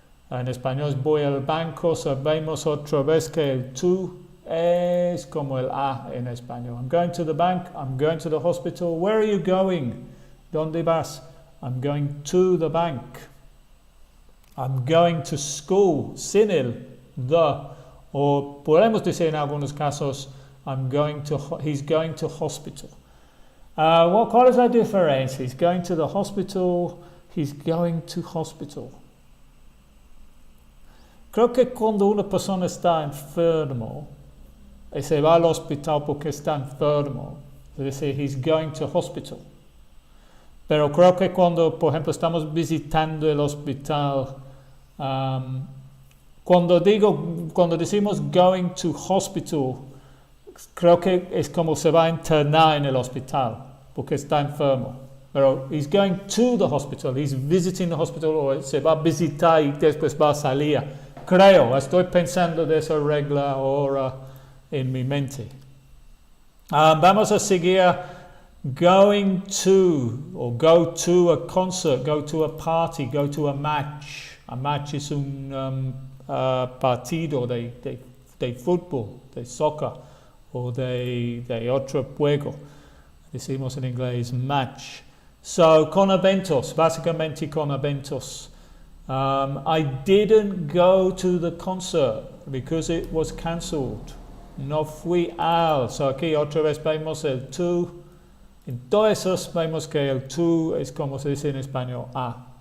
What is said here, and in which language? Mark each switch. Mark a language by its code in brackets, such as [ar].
[es] En español es voy al banco. Sabemos otra vez que el to es como el a en español. [en] I'm going to the bank. I'm going to the hospital. Where are you going? [es] ¿Dónde vas? [en] I'm going to the bank. I'm going to school. [es] Sin el the. O podemos decir en algunos casos, [en] he's going to hospital. [es] ¿Cuál es la diferencia? [en] He's going to the hospital. He's going to hospital. [es] Creo que cuando una persona está enfermo y se va al hospital porque está enfermo, es decir, [en] he's going to hospital. [es] Pero creo que cuando, por ejemplo, estamos visitando el hospital, cuando decimos [en] going to hospital, [es] creo que es como se va a internar en el hospital porque está enfermo. Pero [en] he's going to the hospital, he's visiting the hospital, [es] o se va a visitar y después va a salir. Creo, estoy pensando de esa regla ahora en mi mente. Vamos a seguir [en] going to, o go to a concert, go to a party, go to a match. [es] A match es un partido de fútbol, de soccer o de otro juego. Decimos en inglés match. So, con eventos, básicamente con eventos. [en] I didn't go to the concert because it was cancelled. [es] No fui al. So, aquí otra vez vemos el to. En todos esos vemos que el to es como se dice en español a.